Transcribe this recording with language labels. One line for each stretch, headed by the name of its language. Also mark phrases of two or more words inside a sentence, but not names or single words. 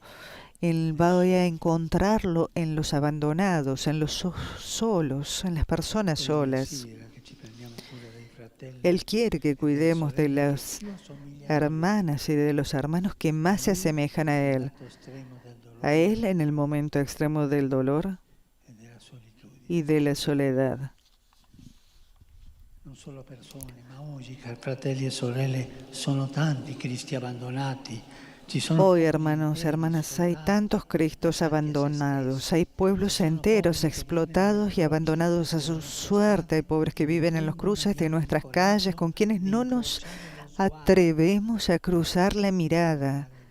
Spanish: Voy a encontrarlo en los abandonados, en los solos, en las personas solas. Él quiere que cuidemos de las hermanas y de los hermanos que más se asemejan a Él en el momento extremo del dolor y de la soledad.
Italian: Non solo persone, ma oggi, cari fratelli e sorelle, sono tanti Cristi abbandonati.
Spanish: Hoy, hermanos y hermanas, hay tantos Cristos abandonados, hay pueblos enteros explotados y abandonados a su suerte, hay pobres que viven en los cruces de nuestras calles, con quienes no nos atrevemos a cruzar la mirada.